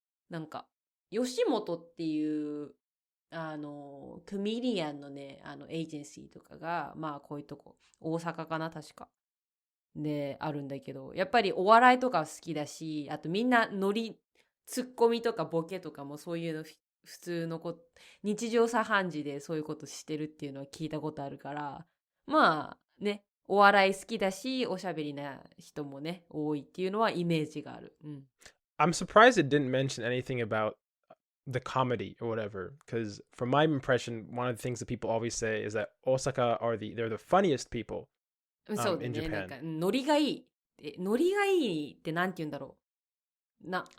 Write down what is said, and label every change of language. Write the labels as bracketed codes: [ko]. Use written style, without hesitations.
[ja] なんか吉本っていうコメディアンのね、エージェンシーとかがまあこういうとこ大阪かな確かであるんだけど、やっぱりお笑いとか好きだし、あとみんなツッコミとかボケとかもそういうの普通の日常茶飯事でそういうことしてるっていうのは聞いたことあるから、まあね、お笑い好きだしおしゃべりな人もね多いっていうのはイメージがある。 [en] I'm surprised it didn't mention anything about the comedy or whatever, because from my impression, one of the things that people always say is that Osaka they're the funniest people [ja] そうだ [en] in [ja] ね。なんかノリがいい。ノリがいいってなんて言うんだろう。